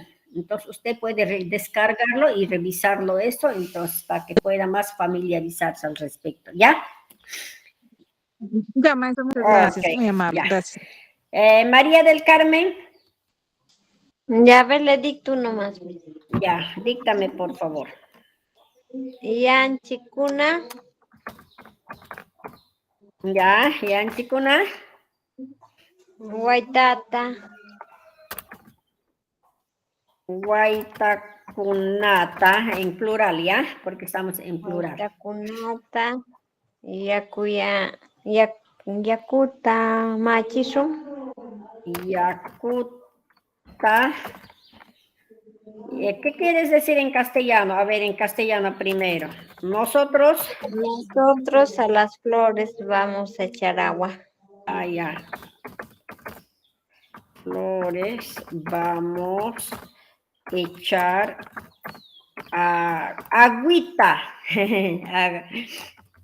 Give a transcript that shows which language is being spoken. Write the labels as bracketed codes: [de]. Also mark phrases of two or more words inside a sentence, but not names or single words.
[es] Entonces usted puede descargarlo y revisarlo eso, entonces para que pueda más familiarizarse al respecto, ¿ya? Ya, maestra, muchas gracias, Okay, muy amable, ya. gracias. María del Carmen. Ya, a ver, le dicto nomás. Ya, díctame, por favor. [qu] Yanchikuna. Ya, Yanchikuna. Guaitata. Guaitacunata, [es] en plural, ¿ya? Porque estamos en plural. [qu] Guaitacunata. Yakuta machisum. Yakuta. [es] ¿Qué quieres decir en castellano? A ver, en castellano primero. Nosotros a las flores vamos a echar agua. Ya. Flores vamos a echar agüita.